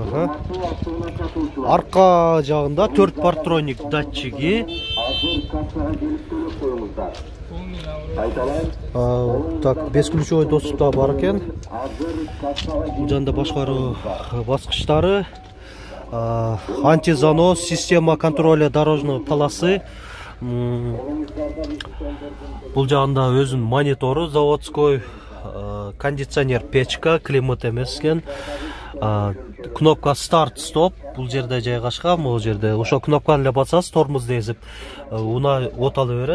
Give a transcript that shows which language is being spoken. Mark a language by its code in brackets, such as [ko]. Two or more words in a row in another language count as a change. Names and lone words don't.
[ky] Арка жагында 4 партроник датчиги. Так, [ru] бесключевой доступ [ky] да бар экен. Жанында башкаруу баскычтары, антизанос, [ru] система контроля дорожной полосы. [ky] Бул жагында өзүнүн монитору, заводской, кондиционер, печка, климат эмес экен. [ru] Кнопка старт стоп [ky] бул жерде жайгашкан. Бул жерде ошо кнопканы эле басасыз, тормозду эзип унаа оталы берет.